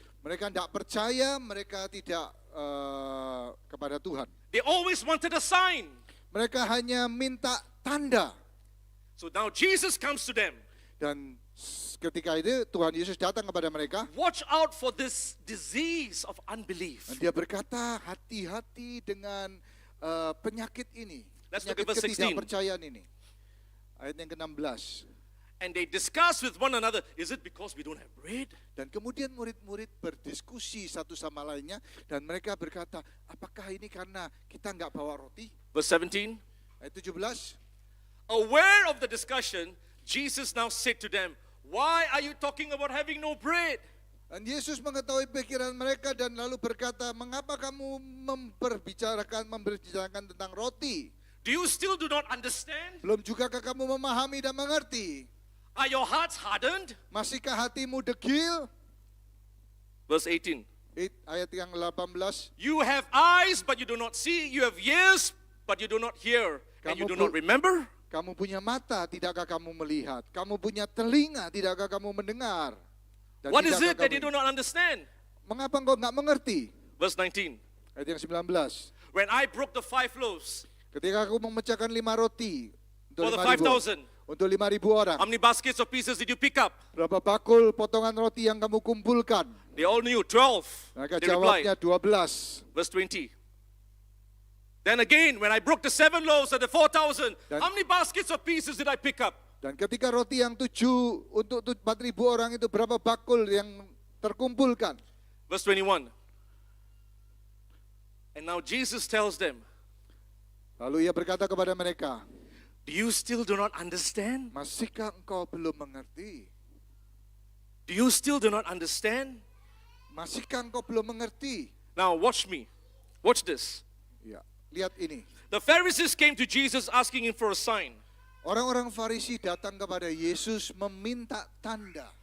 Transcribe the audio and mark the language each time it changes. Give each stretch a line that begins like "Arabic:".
Indonesian: Mereka tidak percaya, mereka tidak kepada Tuhan.
English: They always wanted a sign.
Indonesian: Mereka hanya minta tanda.
English: So now Jesus comes to them.
Indonesian: Dan ketika itu Tuhan Yesus datang kepada mereka.
English: Watch out for this disease of unbelief.
Indonesian: Dan dia berkata, hati-hati dengan penyakit ini.
English: Let's look
Indonesian: Penyakit
English: at verse 16.
Indonesian: ketidakpercayaan ini. Ayat yang ke-16. And they discuss with one another, is it because we don't have bread? Dan kemudian murid-murid berdiskusi satu sama lainnya. Dan mereka berkata, apakah ini karena kita nggak bawa roti?
English: Verse 17.
Indonesian: Ayat 17.
English: Aware of the discussion, Jesus now said to them, why are you talking about having no bread?
Indonesian: Dan Yesus mengetahui pikiran mereka dan lalu berkata, mengapa kamu membicarakan tentang roti?
English: Do you still do not understand?
Indonesian: Belum jugakah kamu memahami dan mengerti?
English: Are your hearts hardened?
Indonesian: Masihkah hatimu degil?
English: Verse 18.
Indonesian: Ayat yang 18.
English: You have eyes, but you do not see. You have ears, but you do not hear. And you do not remember?
Indonesian: Kamu punya mata, tidakkah kamu melihat? Kamu punya telinga, tidakkah kamu mendengar? Dan
English: What is it
Indonesian: tidakkah
English: that
Indonesian: kamu-
English: you do not understand?
Indonesian: Mengapa engkau nggak mengerti?
English: Verse 19.
Indonesian: Ayat yang 19.
English: When I broke the 5 loaves
Indonesian: Ketika aku memecahkan 5 roti
English: for the 5.000 5,000,
Indonesian: untuk 5.000 orang.
English: how many baskets of pieces did you pick up?
Indonesian: Berapa bakul potongan roti yang kamu kumpulkan?
English: They all knew, 12.
Indonesian: Maka
English: They replied.
Indonesian: jawabnya 12.
English: Verse 20. Then again, when I broke the 7 loaves and the 4,000,
Indonesian: Dan-
English: how many baskets of pieces did I pick up?
Indonesian: Dan ketika roti yang 7 untuk 4.000 orang itu berapa bakul yang terkumpulkan?
English: Verse 21. And now Jesus tells them,
Indonesian: Lalu ia berkata kepada mereka,
English: do you still do not understand?
Indonesian: masihkah engkau belum mengerti?
English: Do you still do not understand?
Indonesian: Masihkah engkau belum mengerti?
English: Now watch me. Watch this.
Indonesian: Ya, lihat ini.
English: The Pharisees came to Jesus asking him for a sign.
Indonesian: Orang-orang Farisi datang kepada Yesus meminta tanda.